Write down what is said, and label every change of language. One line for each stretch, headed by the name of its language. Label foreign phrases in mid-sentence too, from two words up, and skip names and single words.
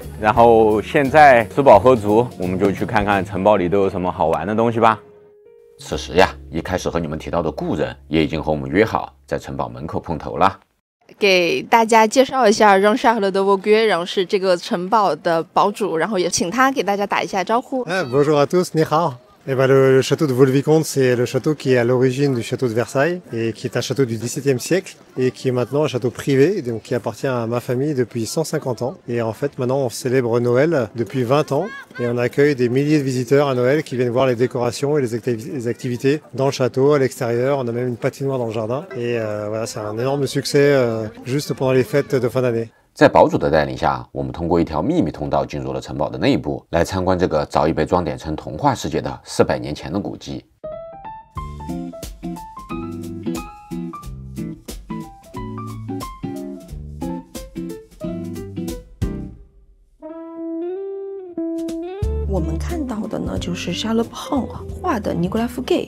Chinese: 然後現在吃飽喝足，我們就去看看城堡裡都有什麼好玩的東西吧。此時呀，一開始和你們提到的故人也已經和我們約好在城堡門口碰頭了。給大家介紹一下 Jean-Charles de Vogüé，然後是這個城堡的堡主，然後也請他給大家打一下招呼。
French: Bonjour à tous,
Chinese: 你好.
French: Et ben le château de Vaux-le-Vicomte, c'est le château qui est à l'origine du château de Versailles et qui est un château du XVIIe siècle et qui est maintenant un château privé, donc qui appartient à ma famille depuis 150 ans. Et en fait, maintenant, on célèbre Noël depuis 20 ans et on accueille des milliers de visiteurs à Noël qui viennent voir les décorations et les activités dans le château, à l'extérieur. On a même une patinoire dans le jardin et voilà, c'est un énorme succès juste pendant les fêtes de fin d'année.
Chinese: 在堡主的帶領下，我們通過一條秘密通道進入了城堡的內部，來參觀這個早已被裝點成童話世界的400年前的古蹟。我们看到的呢，就是沙勒布亨画的尼古拉·福盖。